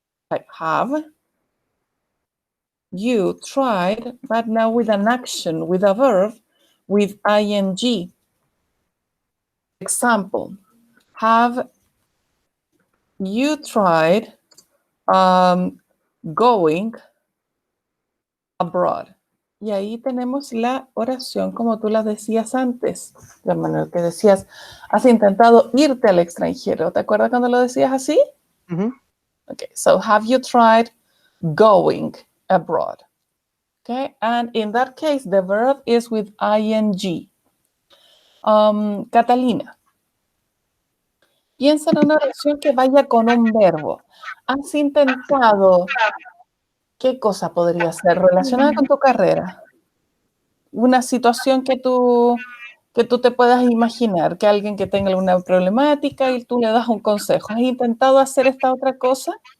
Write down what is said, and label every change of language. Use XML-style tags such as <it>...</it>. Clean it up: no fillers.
<en>Like have you tried, but now with an action, with a verb, with ing. Example, have you tried going abroad?</en> <es>Y ahí tenemos la oración como tú la decías antes, de manera que decías, has intentado irte al extranjero. ¿Te acuerdas cuando lo decías así?</es> <en>Okay, so have you tried going abroad? Okay, and in that case, the verb is with ing.</en> <es>Catalina, piensa en una oración que vaya con un verbo. ¿Has intentado? ¿Qué cosa podría ser relacionada con tu carrera? Una situación que tú te puedas imaginar, que alguien que tenga alguna problemática y tú le das un consejo. ¿Has intentado hacer esta otra cosa?</es>